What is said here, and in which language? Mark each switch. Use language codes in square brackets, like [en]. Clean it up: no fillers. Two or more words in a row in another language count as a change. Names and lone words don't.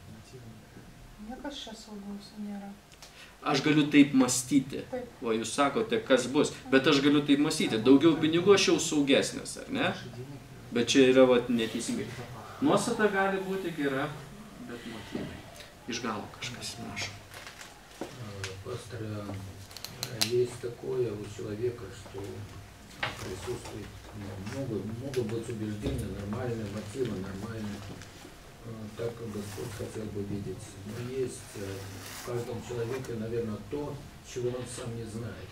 [lt] Niekas čia saugaus nėra. Aš galiu taip mąstyti. Taip. O jūs sakote, kas bus. Bet aš galiu taip mąstyti. Daugiau pinigų aš jau saugesnis, ar ne? Bet čia yra neteisingai. Nuostata gali būti gera, bet motyvai. Iš galo kažkas, prašau. [ru] Пастор, есть такое у человека, что присутствует, могут быть убеждения нормальные, мотивы нормальные, так как Господь хотел бы видеть. Но есть в каждом человеке, наверное, то, чего он сам не знает.